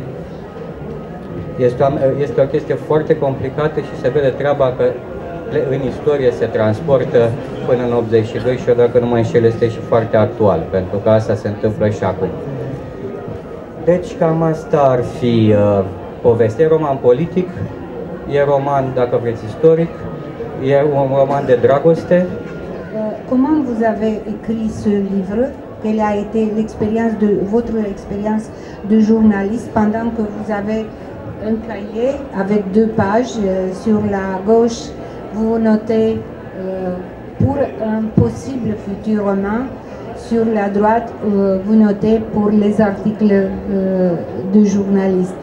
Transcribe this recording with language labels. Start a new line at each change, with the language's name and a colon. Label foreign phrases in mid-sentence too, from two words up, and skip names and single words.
Romanian: Este o chestie foarte complicată și se vede treaba că în istorie se transportă până în 82 și eu, dacă nu mă înșel, este și foarte actual, pentru că asta se întâmplă și acum. Deci cam asta ar fi povestea. E roman politic, e roman, dacă vreți, istoric, e un roman de dragoste.
French: Comment vous avez écrit ce livre? Quelle a été l'expérience de votre expérience de journaliste pendant que vous avez un cahier avec 2 pages sur la gauche, vous notez pour un possible futur roman, sur la droite, vous notez pour les articles de journaliste.